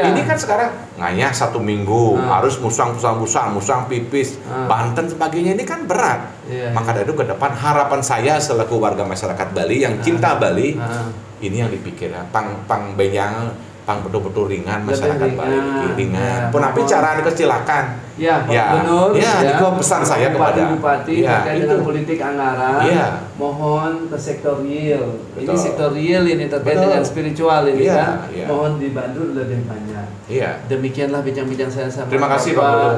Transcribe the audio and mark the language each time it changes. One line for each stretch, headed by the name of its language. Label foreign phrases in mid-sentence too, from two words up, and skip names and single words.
Indonesian: Ini kan sekarang ngayah 1 minggu harus musang pipis, Banten sebagainya, ini kan berat. Iya, Maka dari itu ke depan harapan saya selaku warga masyarakat Bali yang cinta Bali, ini yang dipikirkan pang betul-betul ringan masyarakat Bali, ringan.
Balinese: Punapi cara kesilakan.
Indonesian: Ya, Pak Ya, Gubernur, itu pesan saya kepada Bupati ya, terkait itu. dengan politik anggaran, Ya. mohon ke sektor real. Ini Betul. sektor real ini terkait Betul. dengan spiritual ini Ya, kan, ya. mohon dibantu lebih banyak. Iya. Demikianlah bincang-bincang saya sama Terima kasih, Pak Bapak Gubernur.